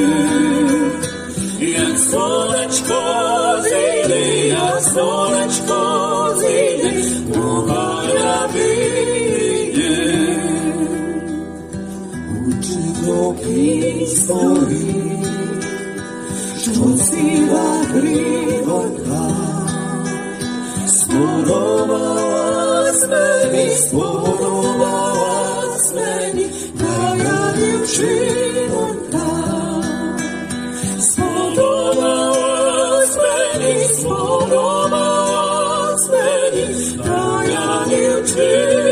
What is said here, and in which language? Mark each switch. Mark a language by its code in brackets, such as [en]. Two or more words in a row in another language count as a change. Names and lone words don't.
[pl] Jak słoneczko zejdzie, kochania wyjdzie. Czy to kij stoi, [uk] що сива кривонька. Сподобалась мені, та я дівчинонька. Сподобалась мені, та я дівчинонька.